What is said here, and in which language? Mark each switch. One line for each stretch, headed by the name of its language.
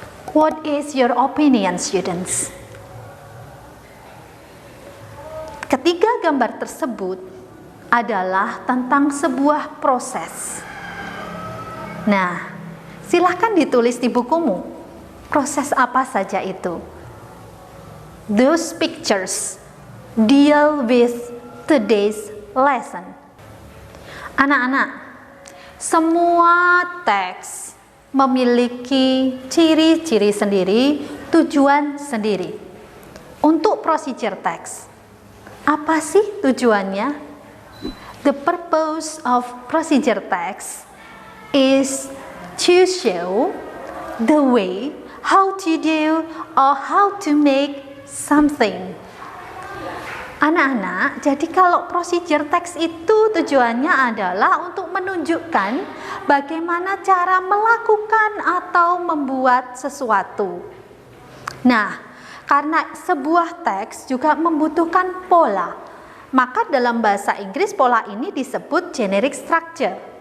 English: What is your opinion, students?
Indonesian: Ketiga gambar tersebut adalah tentang sebuah proses. Nah, silahkan ditulis di bukumu. Proses apa saja itu?
English: Those pictures deal with today's lesson.
Indonesian: Anak-anak, semua teks memiliki ciri-ciri sendiri, tujuan sendiri. Untuk procedure text, apa sih tujuannya?
English: The purpose of procedure text is to show the way how to do or how to make something.
Indonesian: Anak-anak, jadi kalau procedure text itu tujuannya adalah untuk menunjukkan bagaimana cara melakukan atau membuat sesuatu. Nah, karena sebuah teks juga membutuhkan pola, maka dalam bahasa Inggris pola ini disebut generic structure.